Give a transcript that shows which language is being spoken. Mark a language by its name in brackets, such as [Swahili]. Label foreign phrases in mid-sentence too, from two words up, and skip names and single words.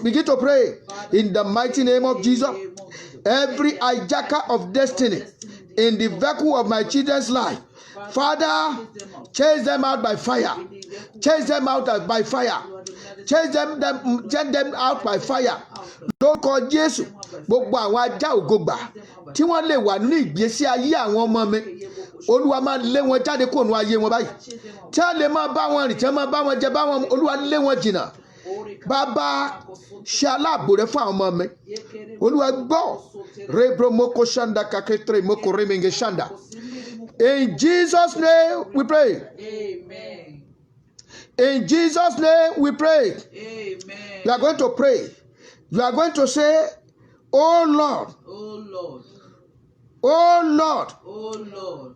[English] Begin to pray in the mighty name of Jesus. Every hijacker of destiny in the vehicle of my children's life, Father, chase them out by fire. Chase them out by fire. Chase them out by fire. [Yoruba] Lórúkọ Jésù, gbogbo àwọn ajá ògógbà tí wọ́n lè wà nínú ìgbésí ayé àwọn ọmọ mi, Olúwa máa lé wọn jáde kúrò nínú ayé wọn báyìí. Tí a lè máa bá wọn rìn, tí a máa bá wọn jẹ, bá wọn, Olúwa lé wọn jìnnà. Bàbá, ṣe aláàbò rẹ fún àwọn ọmọ mi. Olúwa gbọ́. Rebro moko shanda kaketre moko remenge shanda. [English] In Jesus' name we pray. Amen. In Jesus' name we pray. Amen. You are going to pray. You are going to say, oh Lord. Oh Lord. Oh Lord. Oh Lord.